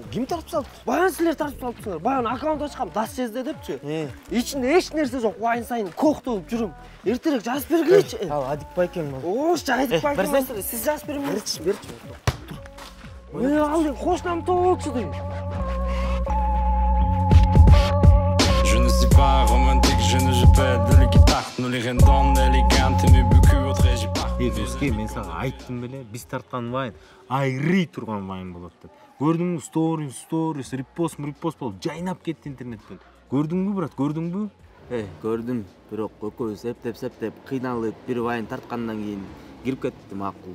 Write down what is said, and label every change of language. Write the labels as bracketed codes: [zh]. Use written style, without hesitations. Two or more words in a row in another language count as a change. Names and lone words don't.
[ky] Ким тартып салды? Баягы силер тартып салыпсыңар. Баягы аккаунт ачкам, дасчезде депчи. Ичинде эч нерсе жок, вайн сайын коктоп жүрүм. Эртерээк жазып бергилечи. Ал Адик байкем бол. Ош, Адик байкем. Сиз жазып бериңиз. Берчи. Ал кошунам тоолчу дейм. [fr] Pas romantique, je ne joue pas de la guitare. Nous les rendons élégantes, mais beaucoup autres j'ai pas. [ky] Доске, мен сага айттым беле, биз тарткан вайн айрый турган вайн болот деп. Көрдүңбү, сторис, репост болуп жайнап кетти интернеттен. Көрдүңбү, брат, көрдүңбү? Көрдүм, бирок экөөбүз эптеп кыйналып бир вайн тарткандан кийин кирип кетти макул.